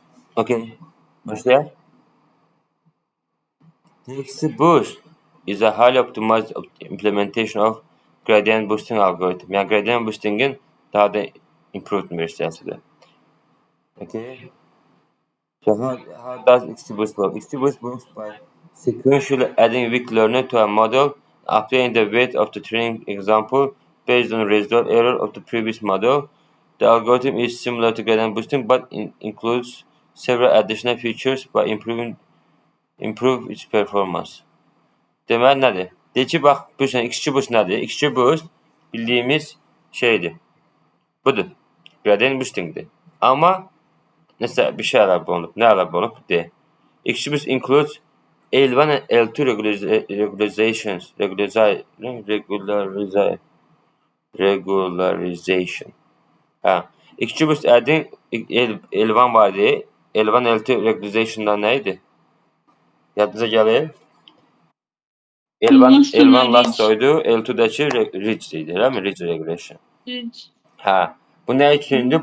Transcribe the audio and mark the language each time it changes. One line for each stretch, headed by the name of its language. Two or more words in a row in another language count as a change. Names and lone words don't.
Azerbaijani: Okay. Başlayaq.
English: XGBoost is a highly optimized implementation of gradient boosting algorithm.
Azerbaijani: Yani
English: gradient boosting'in
Azerbaijani: daha da improved versiyasıdır.
English: Okay. So how does XGBoost work? XGBoost works by sequentially adding weak learner to a model, updating the weight of the training example based on residual error of the previous model. The algorithm is similar to gradient boosting but includes several additional features by improve its performance.
Azerbaijani: Deməli nədir? Deyir ki, bax, bu XGBoost nədir? XGBoost bildiyimiz şeydir.
English: Budur. Gradient boostingdir.
Azerbaijani: Amma nəsə bir şey əlavə olunub. Nə əlavə olunub? Deyir.
English: XGBoost includes L1 and L2 regularization.
Azerbaijani: Hə. XGBoost adding L1 var idi. L1 L2 regularization'dan nə idi? Yadınıza gəlir? L1 lasso-ydu, L2-dəki ridge idi, eləmi? Ridge regression. Hə. Bu nə üçündür?